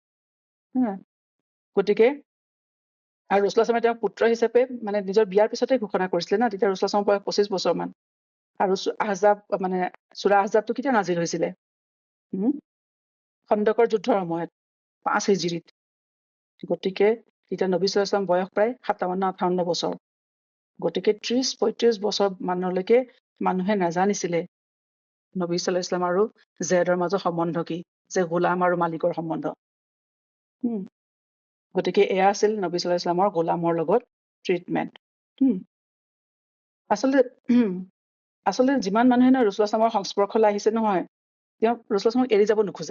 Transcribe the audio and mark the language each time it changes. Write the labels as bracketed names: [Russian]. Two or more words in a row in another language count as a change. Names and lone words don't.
[Assamese] গতিকে আৰু [Arabic] رسول الله صلى الله عليه وسلم [Assamese] তেওঁক পুত্ৰ হিচাপে মানে নিজৰ বিয়াৰ পিছতে ঘোষণা কৰিছিলে না। তেতিয়া [Arabic] رسول الله صلى الله عليه وسلم [Assamese] বয়স 25 বছৰমান। আৰু আহজাব মানে সূৰা আহজাবটো কেতিয়া নাজিল হৈছিলে? খন্দকৰ যুদ্ধৰ সময়ত 5 হিজৰীত। গতিকে তেতিয়া [Arabic] نبي صلى الله عليه وسلم [Assamese] বয়স প্ৰায় 57-58 বছৰ। গতিকে 30-35 বছৰ মানলৈকে মানুহে নাজানিছিলে [Arabic] نبي صلى الله عليه وسلم [Assamese] আৰু জায়দৰ মাজৰ সম্বন্ধ কি, যে গোলাম আৰু মালিকৰ সম্বন্ধ। গতিকে এয়া আছিল [Arabic] نبي صلى الله عليه وسلم [Assamese] গোলামৰ লগত ট্ৰিটমেণ্ট। আচলতে যিমান মানুহে [Arabic] رسول الله صلى الله عليه وسلم [Assamese] সংস্পৰ্শলৈ আহিছে নহয়, তেওঁ [Arabic] رسول الله صلى الله عليه وسلم [Assamese] এৰি যাব নোখোজে।